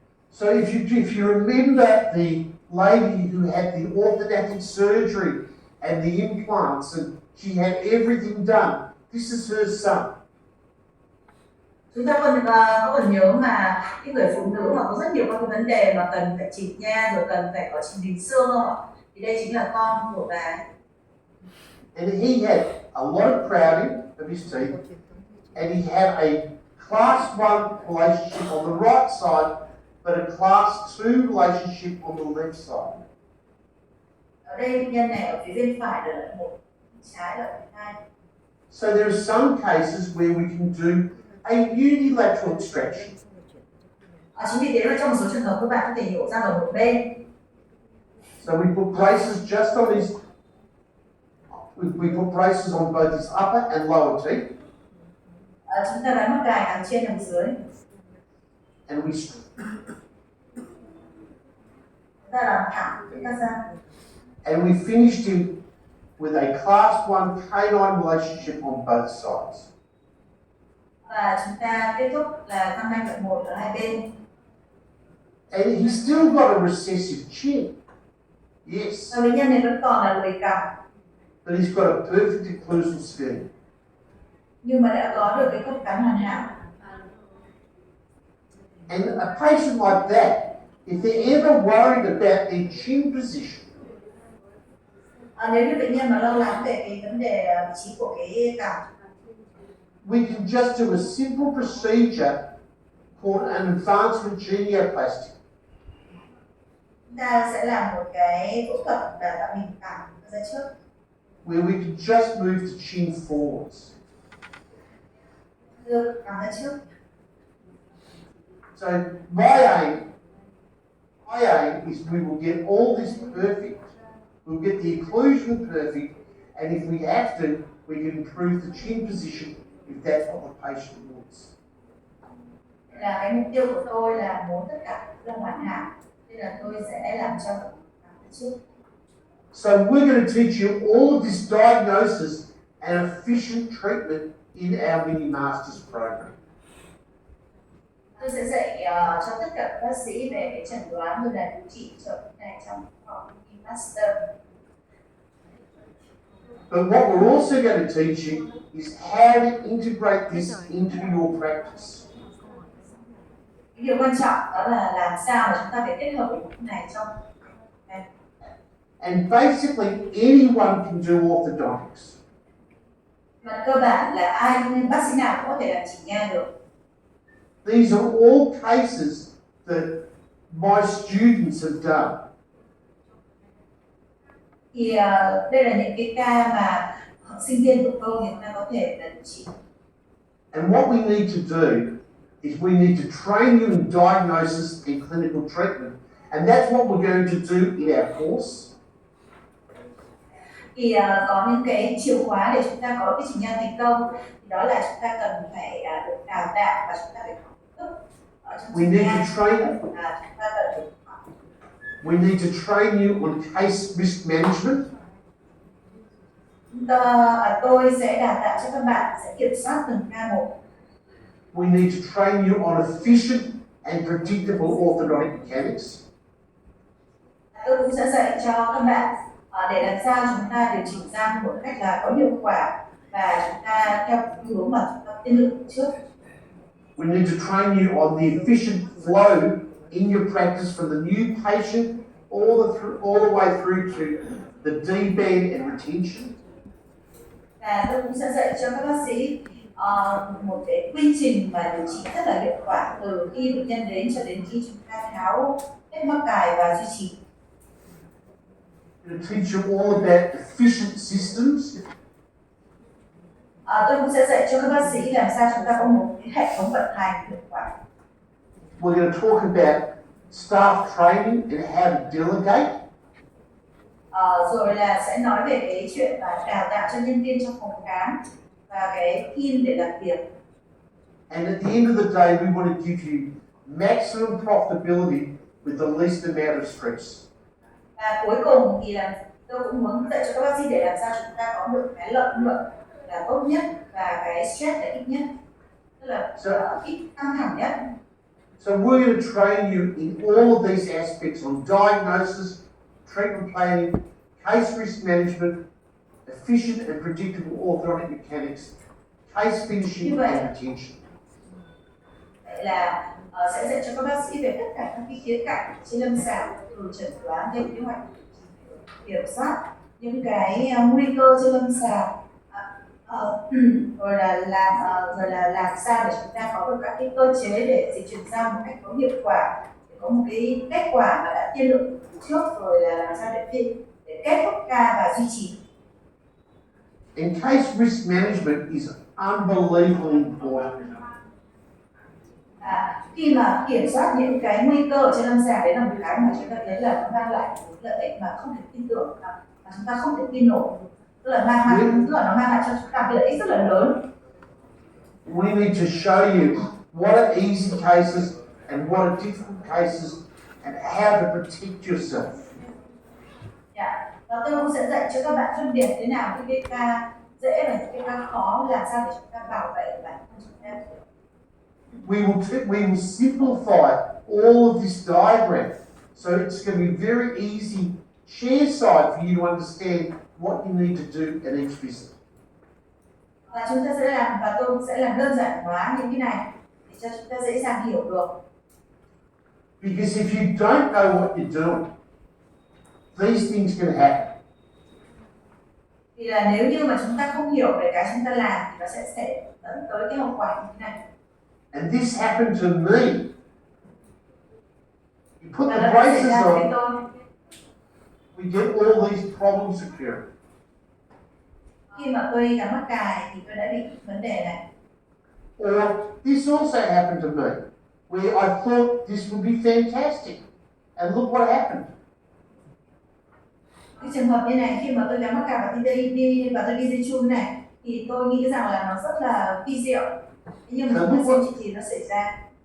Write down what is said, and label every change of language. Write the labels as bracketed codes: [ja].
[en] So if you remember the lady who had the orthodontic surgery and the implants and she had everything done, this is her son. [vi] Chúng ta còn nhớ mà cái người phụ nữ mà có rất nhiều các cái vấn đề mà cần phải chỉnh nha, rồi cần phải có chỉnh hình xương không ạ? Thì đây chính là con của bà ấy. [en] And he had a lot of crowding of his teeth, and he had a class 1 relationship on the right side, but a class 2 relationship on the left side. [vi] Ở đây bệnh nhân này ở phía bên phải là loại 1, trái là loại 2. [en] So there are some cases where we can do a unilateral extraction. [vi] Chính vì thế mà trong một số trường hợp các bạn có thể nhổ răng ở một bên. [en] So we put braces just on his, we put braces on both his upper and lower teeth. [vi] Chúng ta gắn mắc cài hàm trên hàm dưới. [en] And we [vi] Chúng ta làm thẳng với các răng. [en] And we finished him with a class 1 canine relationship on both sides. [vi] Và chúng ta kết thúc là răng nanh loại 1 ở hai bên. [en] And he's still got a recessive chin. Yes. [vi] Và bệnh nhân này vẫn còn là lồi cằm. [en] But he's got a perfect occlusal scheme. [vi] Nhưng mà đã có được cái khớp cắn hoàn hảo. [en] And a patient like that, if they're ever worried about their chin position, [vi] Nếu như bệnh nhân mà lo lắng về cái vấn đề vị trí của cái cằm, [en] we can just do a simple procedure called an advancement genioplasty. [vi] chúng ta sẽ làm một cái phẫu thuật là tạo hình cằm ra trước. [en] where we can just move the chin forwards. [vi] Đưa cằm ra trước. [en] So my aim is we will get all this perfect. We'll get the occlusion perfect, and if we have to, we can improve the chin position if that's what the patient wants. [vi] Là cái mục tiêu của tôi là muốn tất cả là hoàn hảo, nên là tôi sẽ làm cho cằm ra trước. [en] So we're going to teach you all of this diagnosis and efficient treatment in our mini masters program. [vi] Tôi sẽ dạy cho tất cả các bác sĩ về cái chẩn đoán rồi là điều trị cho cái này trong học master. [en] But what we're also going to teach you is how to integrate this into your practice. [vi] Cái điều quan trọng đó là làm sao mà chúng ta phải kết hợp được cái này trong. [en] And basically, anyone can do orthodontics. [vi] Mà cơ bản là ai bác sĩ nào cũng có thể làm chỉnh nha được. [en] These are all cases that my students have done. [vi] Thì đây là những cái ca mà sinh viên của tôi người ta có thể là điều trị. [en] And what we need to do is we need to train you in diagnosis and clinical treatment. And that's what we're going to do in our course. [vi] Thì có những cái chìa khóa để chúng ta có cái chỉnh nha thành công, thì đó là chúng ta cần phải được đào tạo và chúng ta phải học thức ở trong chỉnh nha. Chúng ta cần được học. [en] We need to train you on case risk management. [vi] Tôi sẽ đào tạo cho các bạn sẽ kiểm soát từng ca một. [en] We need to train you on efficient and predictable orthodontic mechanics. [vi] Tôi cũng sẽ dạy cho các bạn để làm sao chúng ta điều chỉnh răng một cách là có hiệu quả và chúng ta theo hướng mà chúng ta tiên lượng trước. [en] We need to train you on the efficient flow in your practice from the new patient all the way through to the deband and retention. [vi] Và tôi cũng sẽ dạy cho các bác sĩ một cái quy trình mà điều trị rất là hiệu quả từ khi bệnh nhân đến cho đến khi chúng ta tháo hết mắc cài và duy trì. [en] I'm going to teach you all about efficient systems. [vi] Tôi cũng sẽ dạy cho các bác sĩ làm sao chúng ta có một cái hệ thống vận hành hiệu quả. [en] We're going to talk about staff training and how to delegate. [vi] Rồi là sẽ nói về cái chuyện là đào tạo cho nhân viên trong phòng khám và cái team để làm việc. [en] And at the end of the day, we want to give you maximum profitability with the least amount of stress. [vi] Và cuối cùng thì là tôi cũng muốn dạy cho các bác sĩ để làm sao chúng ta có được cái lợi nhuận là tốt nhất và cái stress là ít nhất, tức là ít căng thẳng nhất. [en] So we're going to train you in all of these aspects on diagnosis, treatment planning, case risk management, efficient and predictable orthodontic mechanics, case finishing and retention. [vi] Vậy là sẽ dạy cho các bác sĩ về tất cả các cái khía cạnh trên lâm sàng, từ chẩn đoán đến kế hoạch kiểm soát những cái nguy cơ trên lâm sàng, rồi là làm sao để chúng ta có được các cái cơ chế để dịch chuyển răng một cách có hiệu quả, để có một cái kết quả mà đã tiên lượng trước, rồi là làm sao để kết thúc ca và duy trì. [en] And case risk management is unbelievably important. [vi] Khi mà kiểm soát những cái nguy cơ trên lâm sàng, đấy là một cái mà chúng ta thấy là nó mang lại một lợi ích mà không thể tin tưởng, mà chúng ta không thể tin nổi, tức là nó mang lại cho chúng ta cái lợi ích rất là lớn. [en] We need to show you what are easy cases and what are difficult cases and how to protect yourself. [vi] Và tôi cũng sẽ dạy cho các bạn phân biệt thế nào những cái ca dễ và những cái ca khó, làm sao để chúng ta bảo vệ bản thân chúng ta. [en] We will simplify all of this diagram, so it's going to be very easy chair side for you to understand what you need to do at each visit. [vi] Và chúng ta sẽ làm, và tôi sẽ làm đơn giản hóa những cái này để cho chúng ta dễ dàng hiểu được. [en] Because if you don't know what you're doing, these things can happen. [vi] Vì là nếu như mà chúng ta không hiểu về cái chúng ta làm thì nó sẽ dẫn tới cái hậu quả như thế này. [en] And this happened to me. You put the braces on, we get all these problems occurring. [vi] khi mà tôi gắn mắc cài thì tôi đã bị vấn đề này. [en] Or this also happened to me, where I thought this would be fantastic, and look what happened. [vi] Cái trường hợp như này, khi mà tôi gắn mắc cài và tôi đi di chun này thì tôi nghĩ rằng là nó rất là vi diệu, nhưng mà không biết chuyện gì nó xảy ra.